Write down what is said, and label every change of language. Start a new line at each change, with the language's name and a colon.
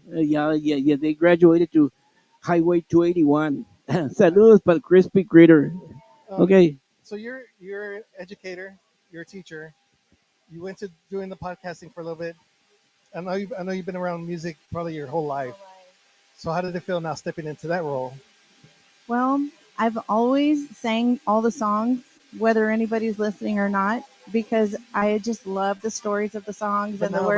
English: Yeah, they graduated to Highway 281.
Spanish: Saludos para el crispy critter.
English: Okay. So you're an educator, you're a teacher. You went to doing the podcasting for a little bit. I know you've been around music probably your whole life. So how did it feel now stepping into that role? Well, I've always sang all the songs, whether anybody's listening or not, because I just love the stories of the songs and the words